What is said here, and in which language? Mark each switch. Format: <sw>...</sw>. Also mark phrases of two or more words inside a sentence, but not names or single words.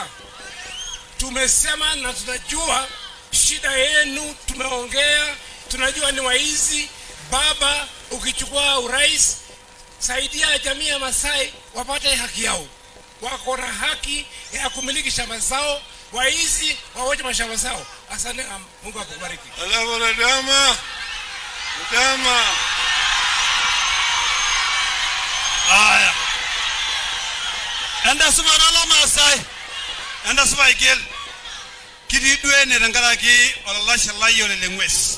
<sw>Tumesema na tunajua shida yenu, tumeongea, tunajua ni waizi. Baba, ukichukua urais, saidia jamii ya Masai wapate haki yao. Wako na haki ya kumiliki shamba zao, waizi wawache mashamba zao. Asante, Mungu akubariki. Alafu na dama. Aya.</sw> <mas>Enda sumarala Masai. Enda sumaigel. Kiridwe ne rangaraki olalasha layo lengwes.</mas>